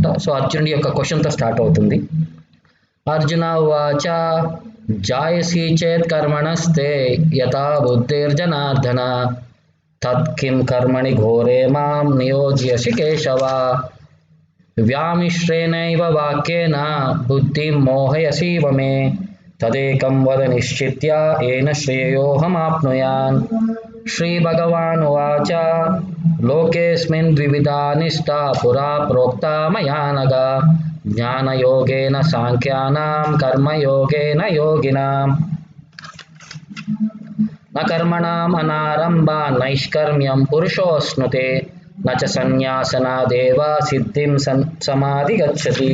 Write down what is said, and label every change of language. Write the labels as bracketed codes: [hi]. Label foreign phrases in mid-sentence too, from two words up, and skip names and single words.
[te] సో అర్జునుడి యొక్క క్వశ్చన్తో స్టార్ట్ అవుతుంది. [sa] అర్జున ఉవాచ జాయసి చేత్ కర్మణస్తే యథా బుద్ధిర్జనార్దన తత్కిం కర్మణి ఘోరే మాం నియోజ్యసి కేశవ వ్యామిశ్రేణైవ వాక్యేన బుద్ధిం మోహయసీవ మే తదేకం వద నిశ్చిత్య ఏన శ్రేయోహమాప్నుయాన్. श्रीभगवानुवाच लोकेऽस्मिन् द्विविधा निष्ठा पुरा प्रोक्ता मया नघ ज्ञानयोगेन सांख्यानां कर्मयोगेन योगिनाम्. न कर्मणाम् अनारम्भा नैष्कर्म्यं पुरुषोऽश्नुते न च संन्यासनादेव सिद्धिं समाधिगच्छति.